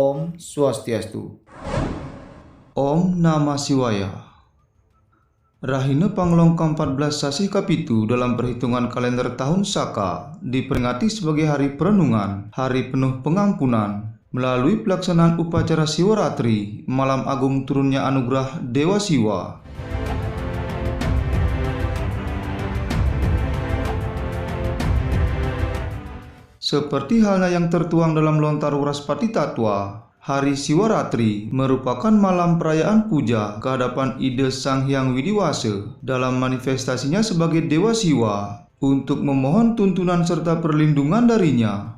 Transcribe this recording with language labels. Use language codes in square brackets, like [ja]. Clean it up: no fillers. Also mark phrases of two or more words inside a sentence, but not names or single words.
[ban] Om Swastiastu. [sa] Om Namah Shivaya. [id] Rahina Panglong ke-14 Sasih Kapitu dalam perhitungan kalender tahun Saka diperingati sebagai hari perenungan, hari penuh pengampunan, melalui pelaksanaan upacara Siwaratri, malam agung turunnya anugerah Dewa Siwa. Seperti halnya yang tertuang dalam Lontar Wraspati Tattwa, hari Siwaratri merupakan malam perayaan puja kehadapan ide Sang Hyang Widiwasa dalam manifestasinya sebagai Dewa Siwa untuk memohon tuntunan serta perlindungan darinya.